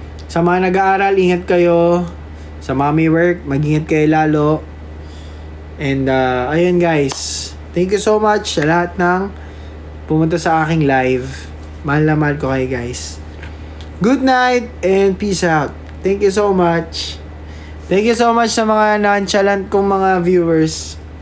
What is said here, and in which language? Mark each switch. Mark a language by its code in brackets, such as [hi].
[tl] Sa mga nag-aaral, ingat kayo. Sa mga may work, mag-ingat kayo lalo. And ayun guys. [en] Thank you so much [tl] sa lahat ng pumunta sa aking live. Mahal na mahal ko kayo guys. [en] Good night and peace out. Thank you so much. Thank you so much sa mga nonchalant kong mga viewers.